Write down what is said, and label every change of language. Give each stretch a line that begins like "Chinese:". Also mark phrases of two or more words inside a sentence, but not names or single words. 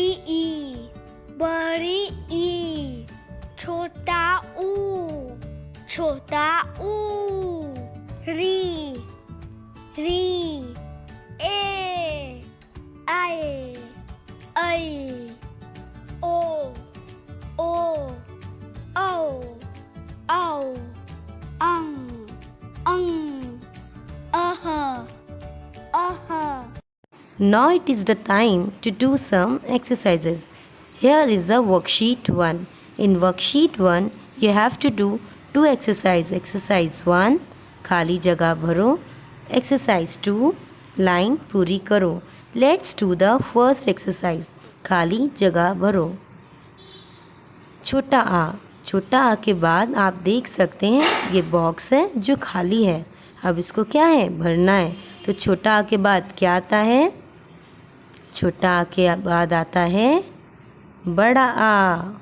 Hindi: ई, बड़ी ई, छोटा ऊ, छोटा ऊ, री, री, ए, आए, ऐ, ओ, औ, औ, अंग, अंग,
English: Now it is the time to do some exercises. Here is a worksheet 1. In worksheet 1, you have to do 2 exercises. Exercise 1,
Hindi: खाली जगह भरो. Exercise 2, line पूरी करो.
English: Let's do the first exercise.
Hindi: खाली जगह भरो. छोटा आ, छोटा आ के बाद आप देख सकते हैं ये बॉक्स है जो खाली है. अब इसको क्या है, भरना है. तो छोटा आ के बाद क्या आता है, छोटा आ के बाद आता है बड़ा आ.